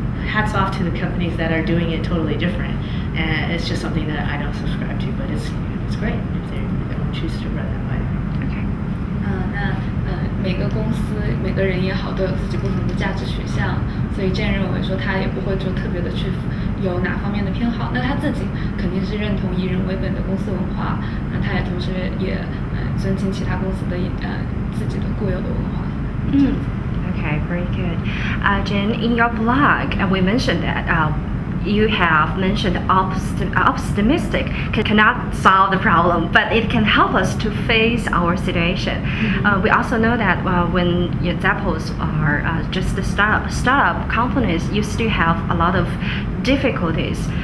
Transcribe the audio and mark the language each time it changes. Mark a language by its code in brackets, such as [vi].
[en] Hats off to the companies that are doing it totally different, and it's just something that I don't subscribe to, but it's great if they don't choose to run that way. Okay. [zh] 那每个公司每个人也好都有自己不同的价值取向，所以Jenn认为说他也不会就特别的去有哪方面的偏好。那他自己肯定是认同以人为本的公司文化，那他也同时也尊敬其他公司的自己的固有的文化。 [en] Okay, very good. Jenn, in your blog, we mentioned that you have mentioned optimistic cannot solve the problem, but it can help us to face our situation. We also know that when examples are just the startup companies, you still have a lot of difficulties.